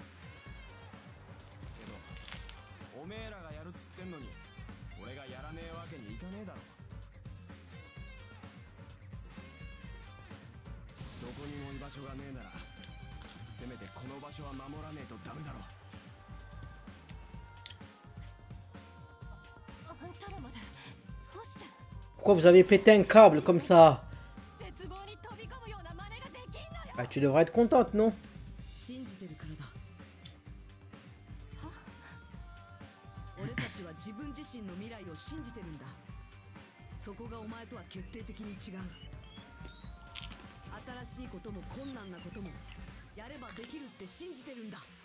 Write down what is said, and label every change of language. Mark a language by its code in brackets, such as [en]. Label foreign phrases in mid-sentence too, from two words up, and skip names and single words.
[ja] けどおめえらがやるっつってんのに俺がやらねえわけにいかねえだろ。どこにも居場所がねえならせめてこの場所は守らねえとダメだろ。 [fr] Pourquoi vous avez pété un câble comme ça? Ah, tu devrais être contente, non? [ja] 俺たちは自分自身の未来を信じてるんだ。そこがお前とは決定的に違う。新しいことも困難なこともやればできるって信じてるんだ。